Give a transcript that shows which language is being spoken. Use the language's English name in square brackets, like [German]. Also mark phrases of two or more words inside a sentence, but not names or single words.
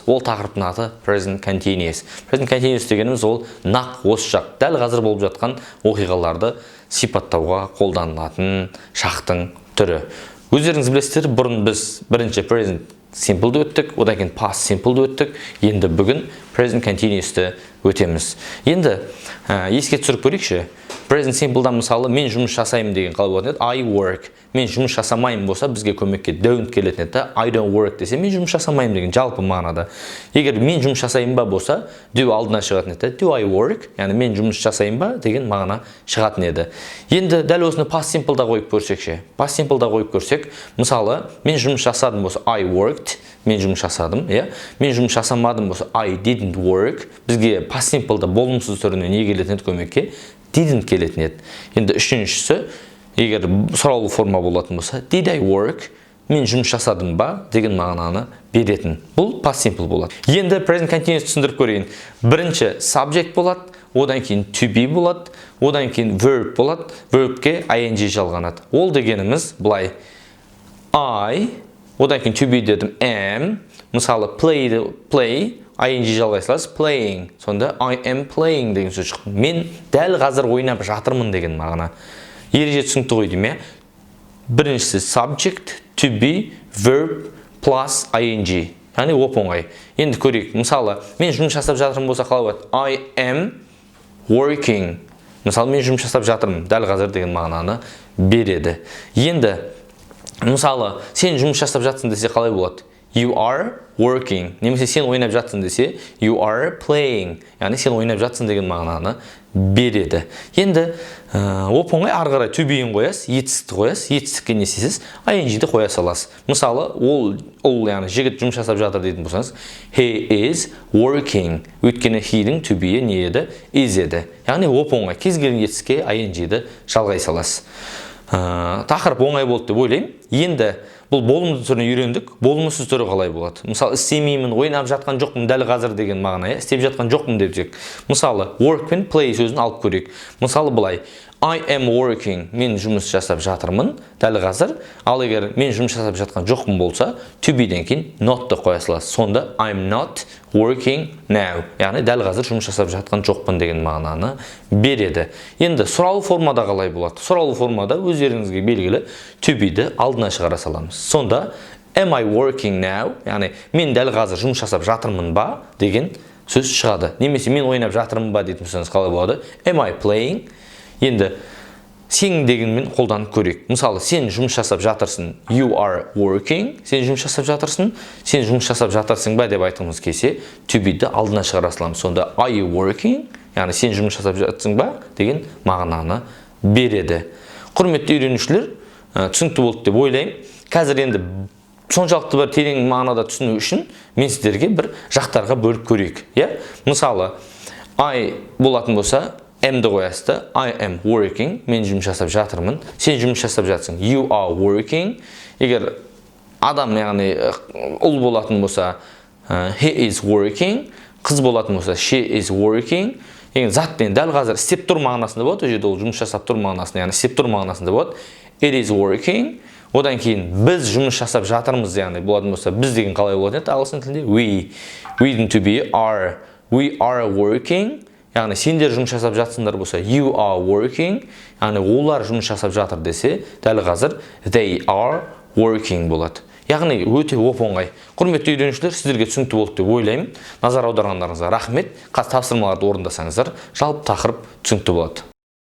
[Kazakh] Ол тақырыптың аты [English] Present Continuous. Present Continuous [Kazakh] дегеніміз ол нақ осы шақ, дәл қазір болып жатқан оқиғаларды сипаттауға қолданылатын шақтың түрі. Өздеріңіз білесіздер, бұрын біз бірінші [English] Present Simple'ды [Kazakh] өттік, одан кейін [English] Past Simple'ды [Kazakh] өттік. Енді бүгін [English] Present Continuous'ты [Kazakh] өтеміз. Енді еске түсіріп көрейікші. [English] Present Simple'дан [Kazakh] мысалы мен жұмыс жасаймын деген қалай болатын еді? [English] I work. [Kazakh] Мен жұмыс жасамайын болса бізге көмекке don't келетін еді. [English] I don't work [Kazakh] десе мен жұмыс жасамаймын деген жалпы мағынада. Егер мен жұмыс жасаймын ба болса do алдына шығатын еді. [English] Do I work? [Kazakh] Яғни мен жұмыс жасаймын ба деген мағына шығатын еді. Енді дәл осыны [English] past simple'да [Kazakh] қойып көрсекші. [English] Past simple'да [Kazakh] қойып көрсек, мысалы мен жұмыс жасадым болса [English] I worked. [Kazakh] Мен жұмыс жасадым, иә. Мен жұмыс жасамадым болса [English] I didn't work. [Kazakh] Бізге [English] past simple'да [Kazakh] болымсыз түріне не келетін еді көмекке? Didn't келетін еді. Енді үшіншісі, егер сұраулы форма болатын болса, [English] did I work? [Kazakh] Мен жұмыс жасадым ба деген мағынаны беретін. Бұл [English] past simple [Kazakh] болады. Енді [English] present continuous [Kazakh] түсіндіріп көрейін. Бірінші subject болады, одан кейін [English] to be [Kazakh] болады, одан кейін verb болады. Verbке ing жалғанады. Ол дегеніміз былай. I, одан кейін [English] to be [Kazakh] дедім am. Мысалы play, ing жалғай саласыз, playing. Сонда [English] I am playing [Kazakh] деген сөз шықты. Мен дәл қазір ойнап жатырмын деген мағына. Ереже түсінікті ғой деймін. Біріншісі [English] subject, to be, verb, plus ing. [Kazakh] Яғни оп-оңай. Енді көрейік. Мысалы, мен жұмыс жасап жатырмын болса қалай болады? [English] I am working. [Kazakh] Мысалы, мен жұмыс жасап жатырмын. Дәл қазір деген мағынаны береді. Енді, мысалы, сен жұмыс жасап жатсың десе қалай болады? [English] You are working. [Kazakh] Немесе сен ойнап жатсың десе [English] you are playing. [Kazakh] Яғни сен ойнап жатсың деген мағынаны береді. Енді оп-оңай ары қарай [English] to be'ін [Kazakh] қоясыз, етістікті қоясыз, етістікке не істейсіз? ing-ді қоя саласыз. Мысалы, ол яғни жігіт жұмыс жасап жатыр дейтін болсаңыз, [English] he is working. [Kazakh] Өйткені [English] he-дің to be-і [Kazakh] не еді? Is еді. Яғни оп-оңай кез келген етістікке ing-ді жалғай саласыз. Тақырып оңай болды деп ойлаймын. Енді бұл болымды түріне үйрендік. Болымсыз түрі қалай болады? Мысалы, істемеймін, ойнап жатқан жоқпын дәл қазір деген мағына, істеп жатқан жоқпын деп жек. Мысалы, work пен play сөзін алып көрейік. Мысалы, былай. [English] I am working. [Kazakh] Мен жұмыс жасап жатырмын дәл қазір. Ал егер мен жұмыс жасап жатқан жоқпын болса, [English] to be-ден [Kazakh] кейін not-ты қоя саласыз. [English] Сонда I'm not working now. [Kazakh] Яғни дәл қазір жұмыс жасап жатқан жоқпын деген мағынаны береді. Енді сұраулы формада қалай болады? Сұраулы формада өздеріңізге белгілі [English] to be-ді [Kazakh] алдына шығара саламыз. [English] Сонда am I working now? [Kazakh] Яғни мен дәл қазір жұмыс жасап жатырмын ба деген сөз шығады. Немесе мен ойнап жатырмын ба дейтін болсаңыз қалай болады? [English] Am I playing? [Kazakh] Енді сен дегенмен қолданып көрейік. Мысалы, сен жұмыс жасап жатырсың, [English] you are working. [Kazakh] Сен жұмыс жасап жатырсың, сен жұмыс жасап жатырсың ба деп айтқымыз келсе, [English] to be-ді [Kazakh] алдына шығара саламыз. [English] Сонда are you working? [Kazakh] Яғни сен жұмыс жасап жатсың ба деген мағынаны береді. Құрметті үйренушілер, түсінікті болды деп ойлаймын. Қазір енді соншалықты бір терең мағынада түсіну үшін мен сіздерге бір жақтарға бөліп көрейік. Мысалы, I болатын болса, am-ді қоясызды. [English] I am working. [Kazakh] Мен жұмыс жасап жатырмын. Сен жұмыс жасап жатсың. [English] You are working. [Kazakh] Егер адам, яғни ұл болатын болса, [English] he is working. [Kazakh] Қыз болатын болса, [English] she is working. [Kazakh] Егер затпен дәл қазір істеп тұр мағынасында болады. Ол жерде ол жұмыс жасап тұр мағынасында, яғни істеп тұр мағынасында болады. [English] It is working. [Kazakh] Одан кейін біз жұмыс жасап жатырмыз, яғни болатын болса, біз деген қалай болады еді ағылшын тілінде? [English] We to be are. We are working. [Kazakh] Яғни сендер жұмыс жасап жатсыңдар болса, [English] you are working. [Kazakh] Яғни олар жұмыс жасап жатыр десе, дәл қазір [English] they are working [Kazakh] болады. Яғни өте оп-оңай. Құрметті үйренушілер, сіздерге түсінікті болды деп ойлаймын. Назар аударғандарыңызға рахмет. Тапсырмаларды орындасаңыздар, жалпы тақырып түсінікті болады.